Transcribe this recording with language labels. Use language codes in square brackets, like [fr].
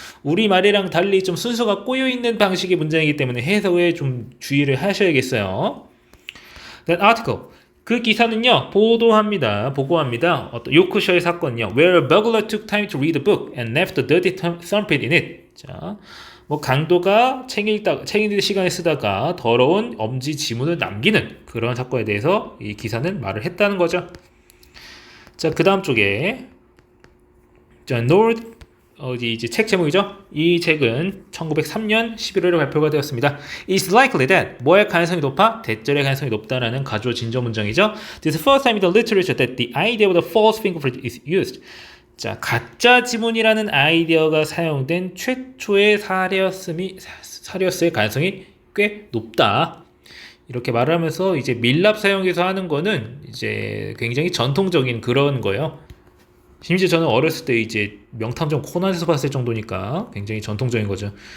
[ko] 우리말이랑 달리 좀 순서가 꼬여있는 방식의 문장이기 때문에 해석에 좀 주의를 하셔야겠어요. [en] That article. [ko] 그 기사는요, 보고합니다. 어떤 요크셔의 사건이요. [en] Where a burglar took time to read a book and left a dirty thumbprint in it. [ko] 자, 강도가 책 읽는 시간에 쓰다가 더러운 엄지 지문을 남기는 그런 사건에 대해서 이 기사는 말을 했다는 거죠. 자, 그 다음 쪽에 자, 이제 책 제목이죠. 이 책은 1903년 11월에 발표가 되었습니다. [en] It's likely that [ko] 뭐할 가능성이 높아? 대절의 가능성이 높다라는 가주어 진저 문장이죠. [en] This is the first time in the literature that the idea of the false fingerprint is used. [ko] 자, 가짜 지문이라는 아이디어가 사용된 최초의 사례였을 가능성이 꽤 높다. 이렇게 말을 하면서 이제 밀랍 사용해서 하는 거는 이제 굉장히 전통적인 그런 거예요. 심지어 저는 어렸을 때 이제 명탐정 코난에서 봤을 정도니까 굉장히 전통적인 거죠.